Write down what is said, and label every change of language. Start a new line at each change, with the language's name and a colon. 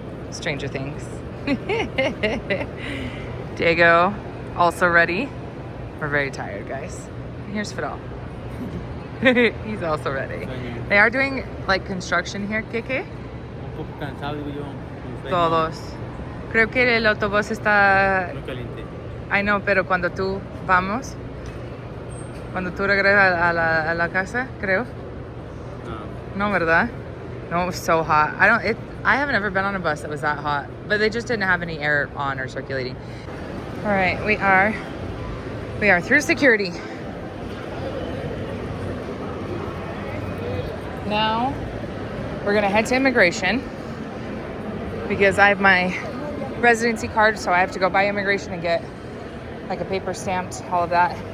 English: Stranger Things. Diego, also ready. We're very tired, guys. Here's Fidel. He's also ready. They are doing like construction here, ¿qué?
Spanish: Un poco cansado, digo yo. Todos. Creo que el autobús está... Muy caliente.
English: I know,
Spanish: pero cuando tú regresas a la casa, creo. No, ¿verdad?
English: No, it was so hot. I haven't ever been on a bus that was that hot, but they just didn't have any air on or circulating. All right, we are through security. Now we're gonna head to immigration because I have my residency card, so I have to go by immigration and get like a paper stamped, all of that.